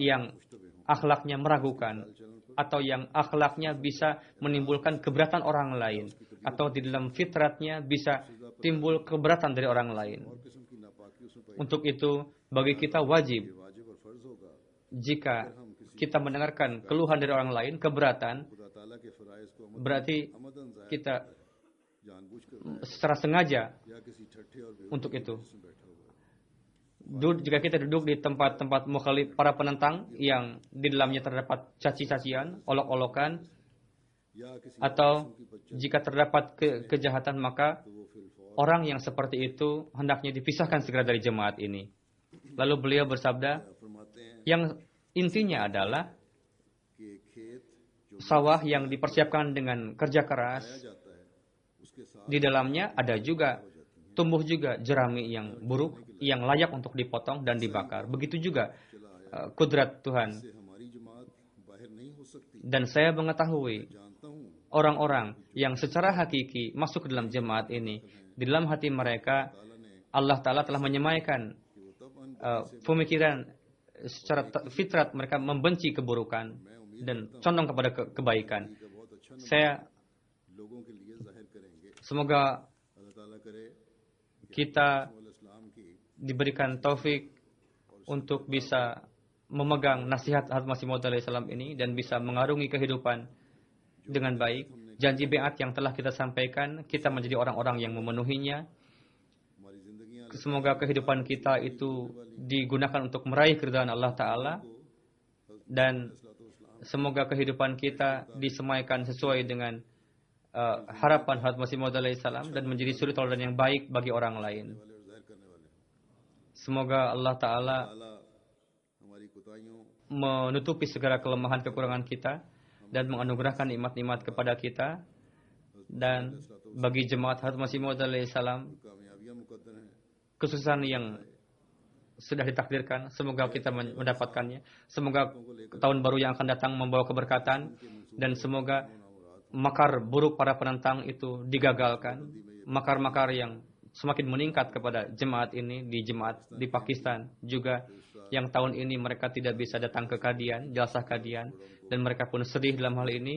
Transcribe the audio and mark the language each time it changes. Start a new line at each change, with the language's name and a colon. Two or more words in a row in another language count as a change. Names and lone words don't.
Indonesian: yang
Urdu: مشتبہ ہوں
Indonesian: akhlaknya meragukan atau yang akhlaknya bisa menimbulkan keberatan orang lain atau di dalam fitratnya bisa timbul keberatan dari orang lain.
Urdu: اور قسم کی ناپاکی اس میں پائی
Indonesian: Untuk itu bagi kita wajib
Urdu: واجب اور فرض ہوگا
Indonesian: jika kita mendengarkan keluhan dari orang lain, keberatan,
Urdu: خدا تعالیٰ کے فرائض کو
Indonesian: berarti
Urdu: عمداً ظاہر
Indonesian: kita
Urdu: जानबूझकर
Indonesian: secara sengaja
Urdu: یا کسی ٹھٹھے اور
Indonesian: untuk itu.
Urdu: بےوجہ بیٹھا ہوا ہے
Indonesian: Jika kita duduk di tempat-tempat mukhalif para penentang yang di dalamnya terdapat caci-cacian, olok-olokan,
Urdu: یا کسی
Indonesian: atau jika terdapat kejahatan, maka
Urdu: تو وہ فی الفور
Indonesian: orang yang seperti itu hendaknya dipisahkan segera dari jemaat ini. Lalu beliau bersabda,
Urdu: فرماتے ہیں
Indonesian: yang intinya adalah
Urdu: کہ ایک کھیت جو
Indonesian: sawah yang dipersiapkan dengan kerja keras,
Urdu: پایا جاتا ہے اس کے ساتھ
Indonesian: di dalamnya ada juga tumbuh juga jerami yang buruk yang layak untuk dipotong dan dibakar. Begitu juga kudrat Tuhan.
Urdu: سے ہماری جماعت باہر نہیں ہو سکتی
Indonesian: Dan saya mengetahui
Urdu: جانتا ہوں
Indonesian: orang-orang yang secara hakiki masuk ke dalam jemaat ini, di dalam hati mereka
Urdu: تعالیٰ نے
Indonesian: Allah Ta'ala telah menyemaikan
Urdu: کہ وہ تب ان
Indonesian: pemikiran secara fitrat mereka membenci keburukan dan condong kepada kebaikan.
Urdu: کا بہت اچھا
Indonesian: Saya
Urdu: لوگوں کے لیے ظاہر کریں گے
Indonesian: semoga
Urdu: اللہ تعالیٰ کرے
Indonesian: kita
Urdu: اور اسلام کی
Indonesian: diberikan taufik untuk bisa memegang nasihat Hazrat Masih Maud alaihissalam ini dan bisa mengarungi kehidupan dengan baik. Janji beat yang telah kita sampaikan, kita menjadi orang-orang yang memenuhinya.
Urdu: ہماری زندگیاں
Indonesian: Semoga kehidupan kita itu digunakan untuk meraih keridhaan Allah Ta'ala, dan semoga kehidupan kita disemaikan sesuai dengan harapan Hazrat Masih Maud alaihissalam dan menjadi suri teladan yang baik bagi orang lain.
Urdu: والے اور ظاہر کرنے والے
Indonesian: Semoga Allah Ta'ala
Urdu: تعالیٰ ہماری کوتاہیوں
Indonesian: menutupi segala kelemahan kekurangan kita dan menganugerahkan nikmat-nikmat kepada kita. Dan bagi jemaat Hazrat Masih Maud alaihissalam,
Urdu: کامیابیاں مقدر ہیں
Indonesian: kesuksesan yang sudah ditakdirkan. Semoga kita mendapatkannya. Semoga tahun baru yang akan datang membawa keberkatan. Dan semoga makar buruk para penentang itu digagalkan. Makar-makar yang semakin meningkat kepada jemaat ini, di Pakistan juga, yang tahun ini mereka tidak bisa datang ke Qadian, jalsah Qadian, dan mereka pun sedih dalam hal ini.